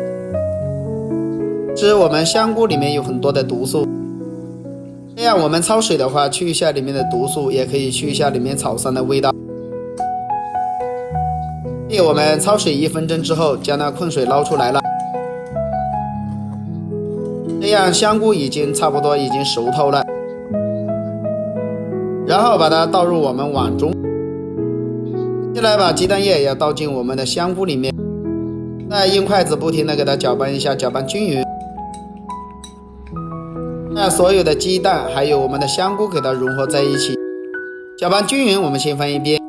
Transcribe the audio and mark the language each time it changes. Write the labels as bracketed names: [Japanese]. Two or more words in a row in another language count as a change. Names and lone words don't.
[Chinese] 其實我們香菇裡面有很多的毒素，這樣我們焯水的話，去一下裡面的毒素，也可以去一下裡面草酸的味道。我們焯水1分鐘之後，將那困水撈出來了。這樣香菇已經差不多已經熟透了，然後把它倒入我們碗中。接下來把鸡蛋液要倒進我們的香菇裡面，再用筷子不停地給它攪拌一下，攪拌均匀。把所有的鸡蛋還有我們的香菇給它融合在一起，攪拌均匀。我們先放一邊。